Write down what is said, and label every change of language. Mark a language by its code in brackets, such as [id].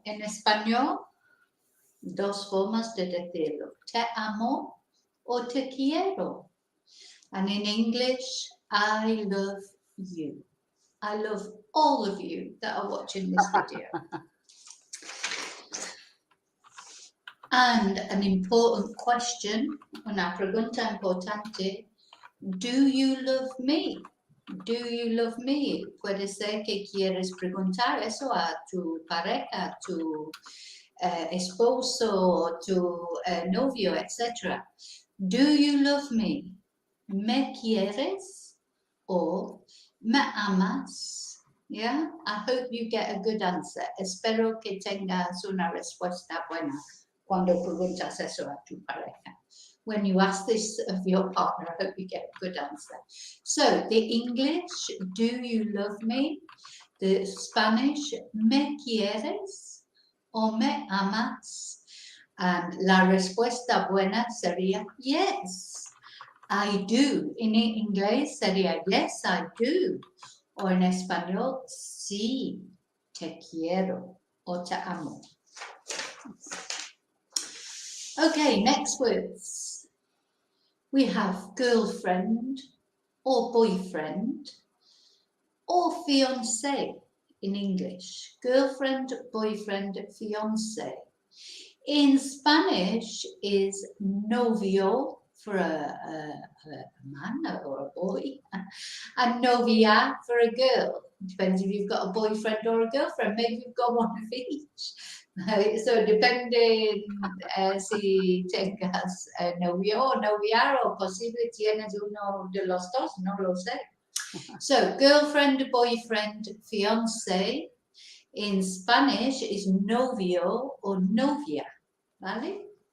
[es] En español, dos formas de decirlo. Te amo o te quiero. [en] And in English, I love you. I love all of you that are watching this video. And an important question, [es] una pregunta importante, [en] do you love me? Do you love me? [es] Puede ser que quieres preguntar eso a tu pareja, a tu esposo, tu novio, etc. [en] Do you love me? [es] ¿Me quieres? Or ¿me amas? [en] Yeah, I hope you get a good answer. [es] Espero que tengas una respuesta buena cuando preguntas eso a tu pareja. [en] When you ask this of your partner, I hope you get a good answer. So, the English, do you love me? The Spanish, [es] ¿me quieres? O ¿me amas? [en] And [es] la respuesta buena sería [en] yes, I do. [es] En inglés sería [en] yes, I do. [es] O en español, sí, te quiero o te amo. [en] Okay, next words. We have girlfriend or boyfriend, or fiancé in English. Girlfriend, boyfriend, fiancé. In Spanish is novio for a man or a boy, and novia for a girl. Depends if you've got a boyfriend or a girlfriend. Maybe you've got one of each. [es] So depende si tengas novio o novia, o posible tienes uno de los dos, no lo sé. [en] So girlfriend, boyfriend, fiancé. In Spanish is novio or novia, ¿vale?